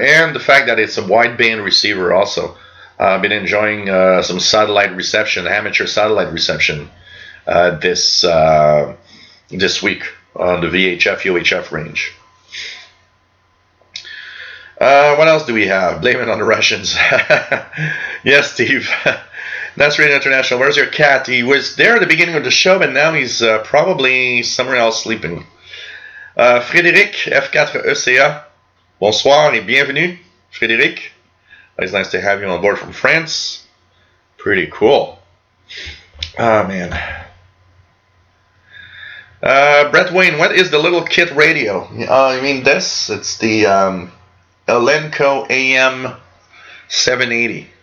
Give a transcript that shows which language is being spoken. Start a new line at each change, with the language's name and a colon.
English: And the fact that it's a wideband receiver also. I've been enjoying some satellite reception, amateur satellite reception this week on the VHF UHF range. What else do we have? Blame it on the Russians. Yes, Steve. That's Radio International. Where's your cat? He was there at the beginning of the show, but now he's probably somewhere else sleeping. Frédéric, F4ECA.
French: Bonsoir et bienvenue, Frédéric.
English: It's nice to have you on board from France. Pretty cool. Oh, man. Brett Wayne, what is the little kit radio? You mean this? It's the Elenco AM 780.